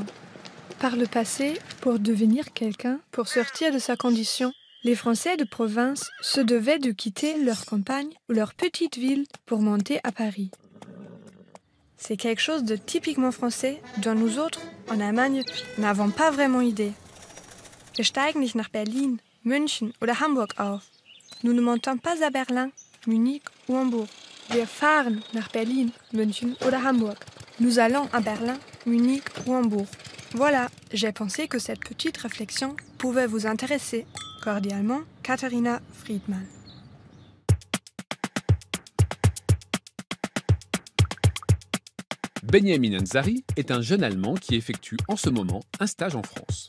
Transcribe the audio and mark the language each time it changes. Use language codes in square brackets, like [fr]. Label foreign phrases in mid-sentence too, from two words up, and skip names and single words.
[fr] Par le passé, pour devenir quelqu'un, pour sortir de sa condition, les Français de province se devaient de quitter leur campagne ou leur petite ville pour monter à Paris. C'est quelque chose de typiquement français, dont nous autres, en Allemagne, n'avons pas vraiment idée. [de] Wir steigen nicht nach Berlin, München oder Hamburg auf. [fr] Nous ne montons pas à Berlin, Munich ou Hambourg. [de] Wir fahren nach Berlin, München oder Hamburg. [fr] Nous allons à Berlin, Munich ou Hambourg. Voilà, j'ai pensé que cette petite réflexion pouvait vous intéresser. Cordialement, Katharina Friedmann. Benjamin Ansari est un jeune Allemand qui effectue en ce moment un stage en France.